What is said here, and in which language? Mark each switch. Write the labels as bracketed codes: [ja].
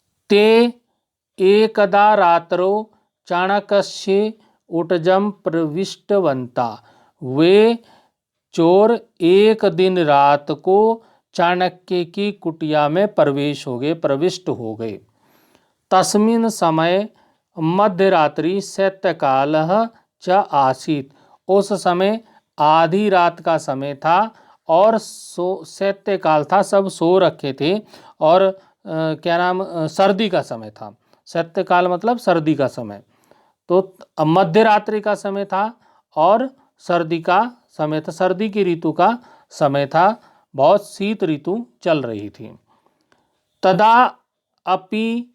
[sa] ते एकदा रात्रो चाणक्यस्य उटजम प्रविष्टवन्ता। [hi] वे चोर एक दिन रात को चाणक्य की कुटिया में प्रविष्ट हो गए। [sa] तस्मिन् समय मध्यरात्रि शैत्यकालः च आसीत्। [hi] उस समय आधी रात का समय था और शैत्यकाल था, सब सो रखे थे, और सर्दी का समय था। शैत्यकाल मतलब सर्दी का समय, तो मध्यरात्रि का समय था और सर्दी का समय था, सर्दी की ऋतु का समय था, बहुत शीत ऋतु चल रही थी। [sa] तदा अपि